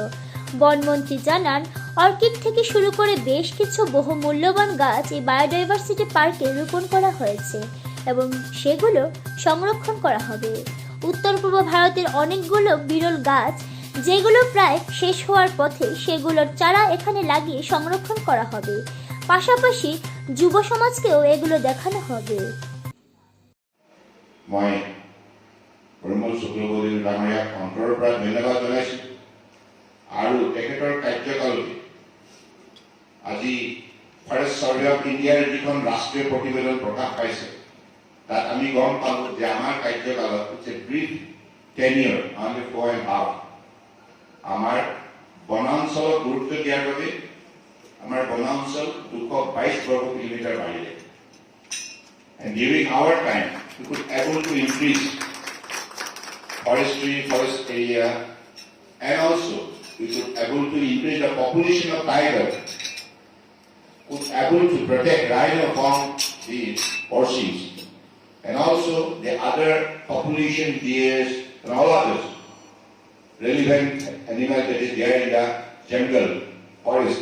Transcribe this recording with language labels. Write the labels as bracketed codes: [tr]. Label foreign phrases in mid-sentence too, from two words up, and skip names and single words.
[bn] বনমন্ত্রী জানান, অর্কিড থেকে শুরু করে বেশ কিছু বহুমূল্যবান গাছ এই বায়োডাইভার্সিটি পার্কে রোপণ করা হয়েছে এবং সেগুলো সংরক্ষণ করা হবে। উত্তর পূর্ব ভারতের অনেকগুলো বিরল গাছ যেগুলো প্রায় শেষ হওয়ার পথে, সেগুলোর চারা এখানে লাগিয়ে সংরক্ষণ করা হবে। পাশাপাশি যুব সমাজকেও এগুলো দেখানো হবে। [as] মই পৰিমল শুক্লবৈলী ডাঙৰীয়াক অন্তৰৰ পৰা ধন্যবাদ জনাইছোঁ, আৰু তেখেতৰ কাৰ্যকালতে আজি ফৰেষ্ট চাৰ্ভে অফ ইণ্ডিয়াৰ যিখন ৰাষ্ট্ৰীয় প্ৰতিবেদন প্ৰকাশ পাইছে, তাত আমি গম পালোঁ যে আমাৰ কাৰ্যকালত [en] brief tenure only [as] 4.5 আমাৰ বনাঞ্চলক গুৰুত্ব দিয়াৰ বাবে আমাৰ বনাঞ্চল 222 বৰ্গ কিলোমিটাৰ বাঢ়িলে। [en] And during our time, we could able to increase forest area, and also we could able to increase the population of tiger, could able to protect rhino from the poachings, and also the other population deers and all others relevant animals that is there in the jungle forest.